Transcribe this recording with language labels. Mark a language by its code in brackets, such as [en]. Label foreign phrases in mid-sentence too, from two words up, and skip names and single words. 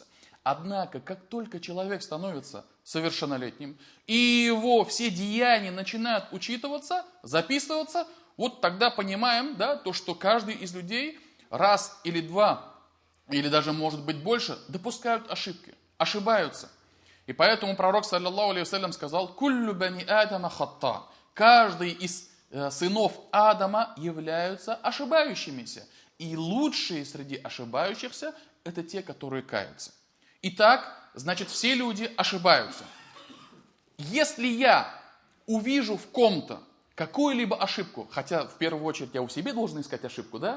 [ru] Однако, как только человек становится совершеннолетним, и его все деяния начинают учитываться, записываться, вот тогда понимаем, да, то, что каждый из людей раз или два, или даже может быть больше, допускают ошибки, ошибаются. И поэтому пророк, [ar] صلى الله عليه وسلم, сказал: «كل بني آدم خطاء». [ru] Каждый из сынов Адама являются ошибающимися. И лучшие среди ошибающихся – это те, которые каются. Итак, значит, все люди ошибаются. Если я увижу в ком-то какую-либо ошибку, хотя в первую очередь я у себя должен искать ошибку, да?